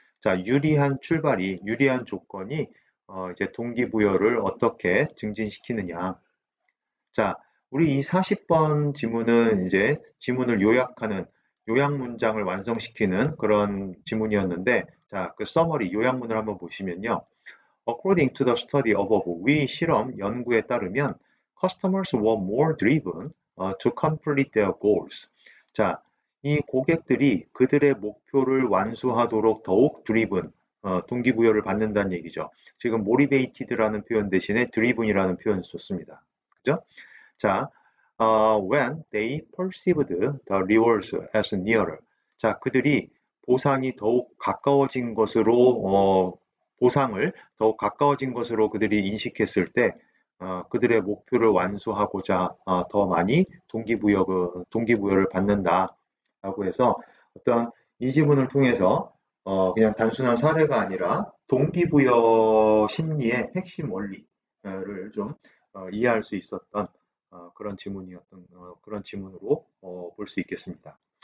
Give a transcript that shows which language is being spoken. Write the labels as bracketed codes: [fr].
[ko] 자, 유리한 출발이, 유리한 조건이 이제 동기부여를 어떻게 증진시키느냐. 자, 우리 이 40번 지문은 이제 지문을 요약하는 요약 문장을 완성시키는 그런 지문이었는데, 자, 그 서머리 요약문을 한번 보시면요. [en] According to the study above, [ko] 위 실험 연구에 따르면 [en] customers were more driven to complete their goals. [ko] 자, 이 고객들이 그들의 목표를 완수하도록 더욱 driven, 동기부여를 받는다는 얘기죠. 지금 motivated라는 표현 대신에 driven이라는 표현을 썼습니다. 그죠? 자, [en] when they perceived the rewards as nearer. [ko] 자, 그들이 보상이 더욱 가까워진 것으로 보상을 더욱 가까워진 것으로 그들이 인식했을 때 그들의 목표를 완수하고자 더 많이 동기부여를 받는다라고 해서 어떤 이 지문을 통해서 그냥 단순한 사례가 아니라 동기부여 심리의 핵심 원리를 좀 이해할 수 있었던 그런 그런 지문으로 볼 수 있겠습니다.